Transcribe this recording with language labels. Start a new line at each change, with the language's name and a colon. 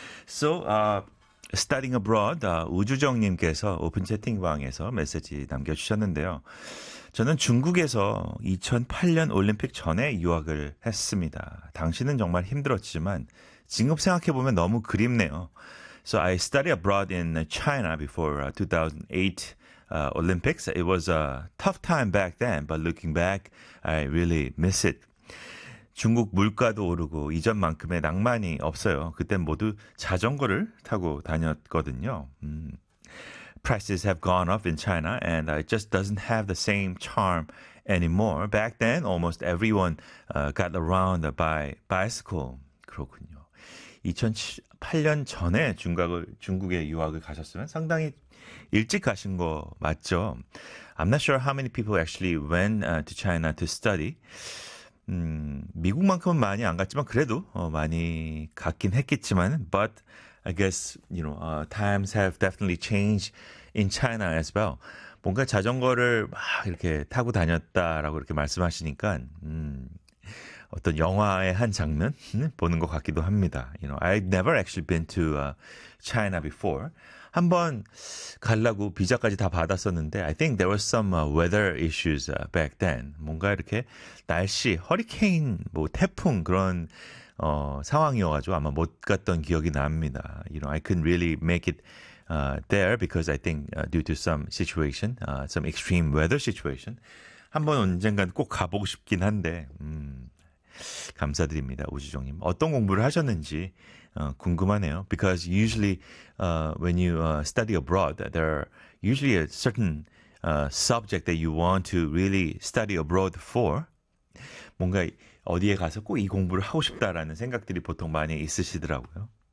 English: So studying abroad
Korean: 우주정님께서 오픈 채팅방에서 메시지 남겨주셨는데요. 저는 중국에서 2008년 올림픽 전에 유학을 했습니다. 당시는 정말 힘들었지만 지금 생각해보면 너무 그립네요.
English: So I studied abroad in China before 2008 Olympics. It was a tough time back then, but looking back, I really miss it.
Korean: 중국 물가도 오르고 이전만큼의 낭만이 없어요. 그땐 모두 자전거를 타고 다녔거든요.
English: Prices have gone up in China, and it just doesn't have the same charm anymore. Back then, almost everyone got around by bicycle.
Korean: 그렇군요. 2008년 전에 중국에 유학을 가셨으면 상당히 일찍 가신 거 맞죠?
English: I'm not sure how many people actually went to China to study.
Korean: 미국만큼은 많이 안 갔지만 그래도 많이 갔긴 했겠지만
English: But I guess, you know, times have definitely changed in China as well.
Korean: 뭔가 자전거를 막 이렇게 타고 다녔다라고 이렇게 말씀하시니까 어떤 영화의 한 장면 보는 것 같기도 합니다.
English: You know, I've never actually been to China before.
Korean: 한번 가려고 비자까지 다 받았었는데
English: I think there was some weather issues back then.
Korean: 뭔가 이렇게 날씨, 허리케인, 뭐 태풍 그런 상황이어가지고 아마 못 갔던 기억이 납니다.
English: You know, I couldn't really make it there because I think due to some situation, some extreme weather situation.
Korean: 한번 언젠간 꼭 가보고 싶긴 한데 감사드립니다, 우주정님. 어떤 공부를 하셨는지 궁금하네요.
English: Because usually when you study abroad, there are usually a certain subject that you want to really study abroad for.
Korean: 뭔가 어디에 가서 꼭 이 공부를 하고 싶다라는 생각들이 보통 많이 있으시더라고요.